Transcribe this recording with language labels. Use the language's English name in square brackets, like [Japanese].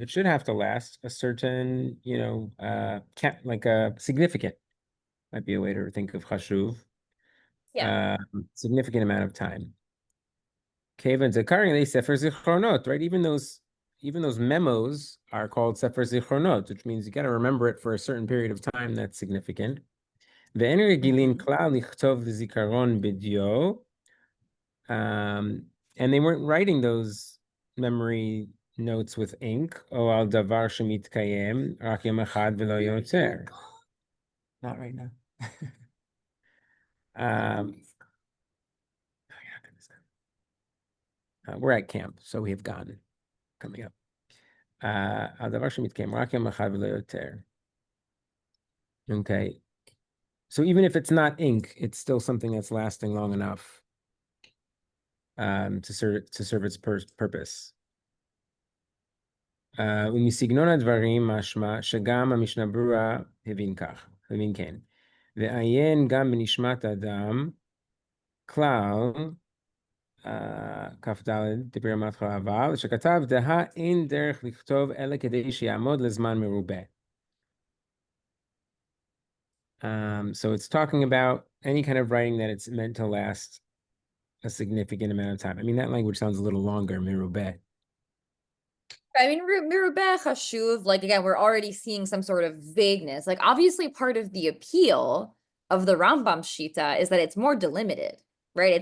[English] It should have to last a certain, like a significant, might be a way to think of חשוב. Yeah. Significant amount of time. Kevin Zakarin, Sefer Zichronot, right? Even those memos are called Sefer Zichronot, which means you got to remember it for a certain period of time that's significant. [Hebrew] ואין רגילים כלל לכתוב זיכרון בדיו. [English] And they weren't writing those memory notes with ink. [Hebrew] או על דבר שמתקיים רק יום אחד ולא יותר. [English] Not right now. We're at camp, so we have gone coming up. [Hebrew] על דבר שמתקיים רק יום אחד ולא יותר. [English] Okay. So even if it's not ink, it's still something that's lasting long enough to serve its purpose. [Hebrew] ומסגנון הדברים משמע שגם המשנה ברורה הבין כן. ועיין גם בנשמת האדם, כלל, כ"ד, דיבר מההתחלה אבל, שכתב דהה אין דרך לכתוב אלא כדי שיעמוד לזמן מרובה. [English] So it's talking about any kind of writing that it's meant to last a significant amount of time. I mean, that language sounds a little longer, mirubeh. I mean, mirubeh, chashuv, like, again, we're already seeing some sort of vagueness. Like, obviously, part of the appeal of the Rambam Shita is that it's more delimited, right?